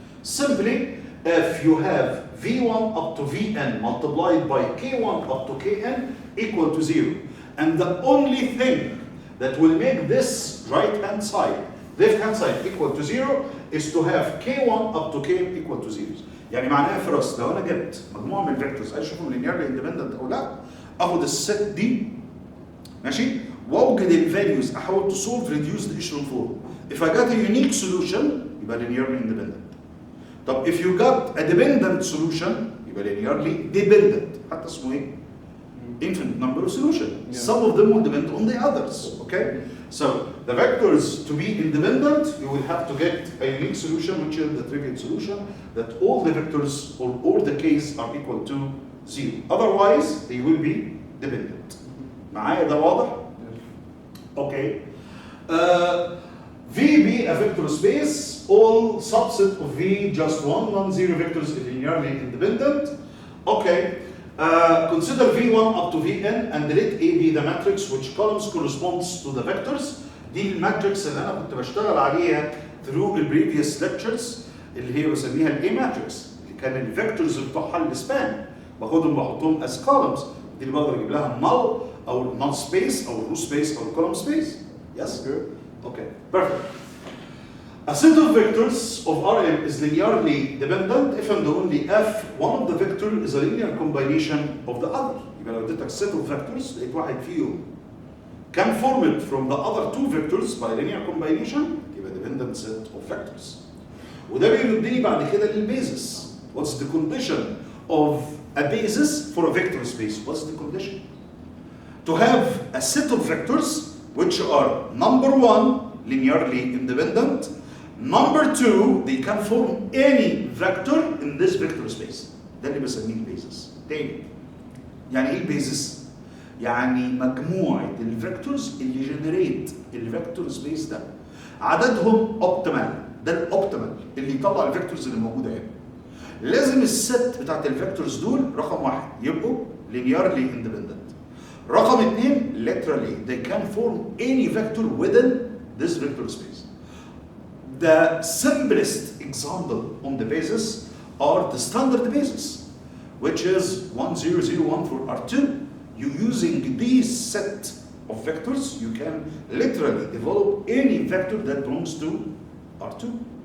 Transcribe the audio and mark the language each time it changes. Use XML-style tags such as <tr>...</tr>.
<en>Simply, if you have V1 up to Vn multiplied by K1 up to Kn equal to 0, and the only thing that will make this right-hand side, left-hand side equal to 0 is to have K1 up to Kn equal to 0.</en> <ar>يعني معناها فرص لو انا جبت مجموعه من الفيكتورز عايز اشوفهم linearly independent او لا، اخد الست دي ماشي واوجد الفاليوز احاول</ar> <en>to solve reduced echelon form. If I got a unique solution</en> <ar>يبقى</ar> <en>linearly independent.</en> <ar>طب</ar> <en>if you got a dependent solution</en> <ar>يبقى</ar> <en>linearly dependent.</en> <ar>حتى اسمه ايه؟</ar> <en>infinite number of solutions. Yeah. Some of them will depend on the others. Okay? So the vectors to be independent, you will have to get a unique solution, which is the trivial solution, that all the vectors or all the k's are equal to 0. Otherwise, they will be dependent.</en> <ar>معايا ده واضح؟ Okay.</ar> <en>V be a vector space, all subset of V, just one non-zero vectors is linearly independent. Okay. Consider V1 up to Vn and let A be the matrix which columns corresponds to the vectors.</en> <ar>دي الماتريكس اللي انا كنت بشتغل عليها</ar> <en>through the previous lectures</en> <ar>اللي هي بسميها ال A matrix اللي كان الفيكتورز بتوعها السبان باخدهم بحطهم</ar> <en>as columns.</en> <ar>دي اللي بقدر اجيب لها null او null space او row space او column space.</ar> <en>Yes? Okay. Perfect. A set of vectors of Rm is linearly dependent if and only if one of the vector is a linear combination of the other.</en> <ar>يبقى لو اديتك</ar> <en>set of vectors</en> <ar>لقيت واحد فيهم</ar> <en>can formed from the other two vectors by linear combination</en> <ar>يبقى</ar> <en>dependent set of vectors.</en> <ar>وده بيردني بعد كده للبيزس.</ar> <en>What's the condition of a basis for a vector space? What's the condition? To have a set of vectors which are number one linearly independent. Number two, they can form any vector in this vector space.</en> <ar>ده اللي بسميه البيزس. تاني، يعني ايه البيزس؟ يعني مجموعة الفيكتورز اللي جنريت الفيكتور سبيس ده. عددهم اوبتيمال، ده الاوبتيمال اللي يطلع الفيكتورز اللي موجودة هنا. لازم الست بتاعت الفيكتورز دول رقم واحد يبقوا linearly independent. رقم اثنين</ar> <en>literally they can form any vector within this vector space. The simplest example on the basis are the standard basis, which is 1001 for R2. You using these set of vectors, you can literally develop any vector that belongs to R2.</en>